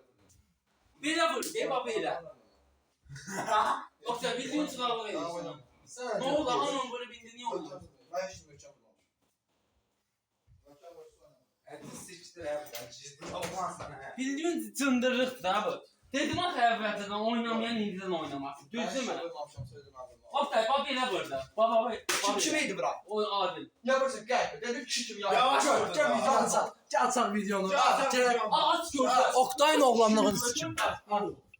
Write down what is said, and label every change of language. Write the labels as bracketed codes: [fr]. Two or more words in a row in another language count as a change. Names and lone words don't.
[az] Belə vur, belə. [tr] Yoksa bildiğin sınavı verirsin. Sen Ne oldu? Aman bunu bildin, niye oldu? Ben şimdi ölçem bunu. Hadi siktir ya. Ben çizdim. Olmaz sana. Bildiğin cındırlık da bu. [az] Dedim axı əvvəlcədən oynamayan indidən oynamasın. Düzdürmü? Oktay, baba belə burada. Baba, Kim idi bura? o Adil. Ya burası qəlb. Dedim kişi kim ya? Yavaş ol. Gel açaq videonu. Gel, Gel. Aç gördüm. Oktayın oğlanlığını Gördüm.